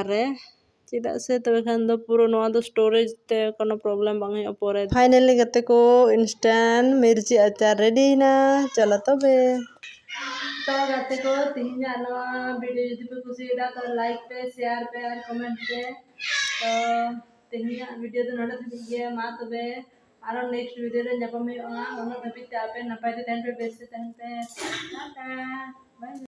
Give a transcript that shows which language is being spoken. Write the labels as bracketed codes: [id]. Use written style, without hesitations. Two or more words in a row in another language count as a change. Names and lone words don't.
[sat] रे चेदा से तबे खान दो पूरो नोआ दो स्टोरेज ते कोनो प्रॉब्लम बांग हुई परे फाइनली गते को इंस्टेंट मिर्ची अचार रेडी ना चलो तबे तो गते को तिहिना नोआ वीडियो यदि पे कुसीदा तो लाइक पे शेयर पे और कमेंट पे तो तिहिना वीडियो तो नोडे धबी गे मा तबे आरो [en] next video [sat] रे ᱧᱟᱯᱟᱢ ᱦᱩᱭᱩᱜᱼᱟ ᱚᱱᱟ ᱫᱷᱟᱹᱵᱤᱡ ᱛᱮ ᱟᱯᱮ ᱱᱟᱯᱟᱭ ᱛᱮ ᱛᱟᱦᱮᱱ ᱯᱮ ᱵᱮᱥ ᱛᱮ ᱛᱟᱦᱮᱱ ᱯᱮ ᱴᱟᱴᱟ बाय